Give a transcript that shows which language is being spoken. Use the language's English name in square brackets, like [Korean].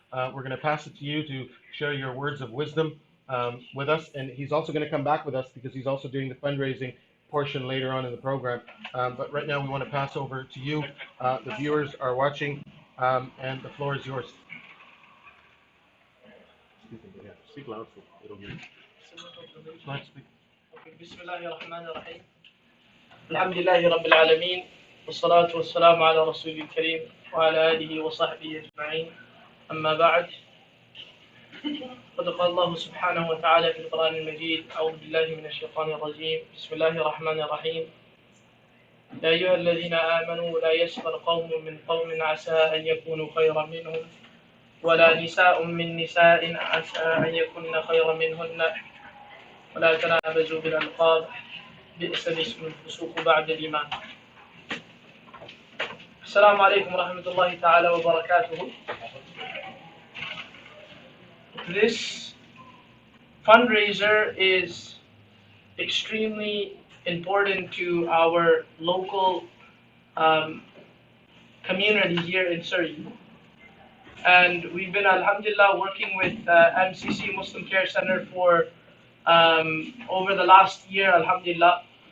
[English] We're going to pass it to you to share your words of wisdom with us, and he's also going to come back with us because he's also doing the fundraising portion later on in the program. But right now we want to pass over to you. The viewers are watching, and the floor is yours. Speak loud so it'll hear you. [Arabic] بسم الله الرحمن الرحيم الحمد لله رب العالمين والصلاة والسلام على رسول الكريم وعلى آله وصحبه أجمعين أما بعد قد قال الله سبحانه وتعالى في القرآن المجيد أعوذ بالله من الشيطان الرجيم بسم الله الرحمن الرحيم يا أيها الذين آمنوا لا يسخر قوم من قوم عسى أن يكونوا خيرا منهم ولا نساء من نساء عسى أن يكن خيرا منهن ولا تنابزوا بالألقاب بئس الاسم الفسوق بعد الإيمان. السلام عليكم ورحمة الله تعالى وبركاته. [English] This fundraiser is extremely important to our local community here in Surrey. And we've been, alhamdulillah, working with MCC Muslim Care Center for over the last year, alhamdulillah.